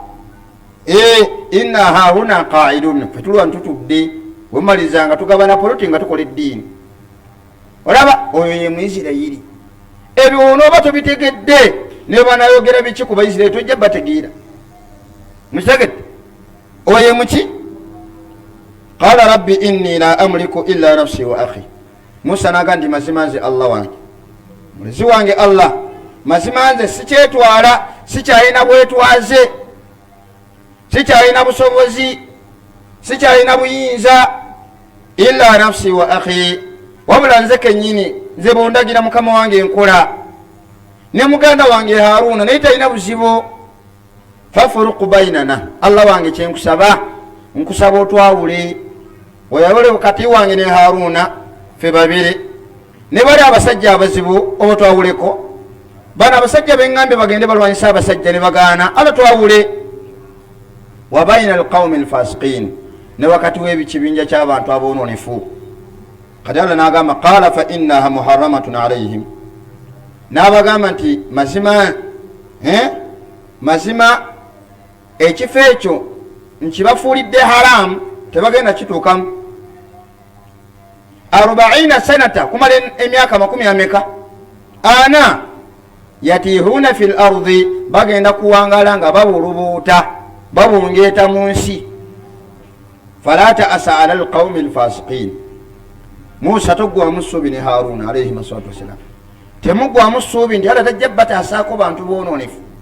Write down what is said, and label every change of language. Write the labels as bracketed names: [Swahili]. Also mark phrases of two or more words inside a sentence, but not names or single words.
[Arabic] إنا هاهنا قاعدون, [Ganda] ffe tulwa ntutudde, wemalizanga tugabana poloti nga tukola eddiini. Olaba, oyo ye Muyisirayiri. Ebyo onooba tobitegedde, ne banayogera biki ku Bayisirayiri tojja bategeera. Mukitegedde? Oyo ye muki? [Arabic] قال رب إني لا أملك إلا نفسي وأخي. [Ganda] Musa n'agamba nti mazima nze Allah wange, mulezi wange Allah, mazima nze sikyetwala, sikyalina bwetwaze, sikyalina busobozi, sikyalina buyinza, [Arabic] إلا نفسي وأخي, [Ganda] wabula nze kennyini, nze bondagira mukama wange enkola, ne muganda wange Haruna naye talina buzibu. [Arabic] فافرق بيننا, [Ganda] Allah wange kyenkusaba, nkusaba otwawule, oyawule wakati wange ne Haruna, ffe babiri, ne bali abasajja abazibu otwawuleko. Bano abasajja bengambye bagende balwanyisa abasajja ne bagaana, Allah twawule. [Arabic] وبين القوم الفاسقين, [Ganda] ne wakati w'ekibinja ky'abantu aboononefu. Kati Allah n'agamba [Arabic] قال فإنها محرمة عليهم, [Ganda] n'abagamba nti mazima mazima ekifo ekyo nkibafuulidde haramu tebagenda kituukamu 40 sanata kumala emyaka 40 [Arabic] انا يتيهون في الأرض [Ganda] bagenda kuwangala nga babulubuuta babungeeta mu nsi [Arabic] فلا تأس على القوم الفاسقين [Ganda] Musa togwamu ssuubi ne Haruna [Arabic] عليه الصلاة والسلام [Ganda] temugwamu ssuubi nti ala tajja bataasaako bantu boononefu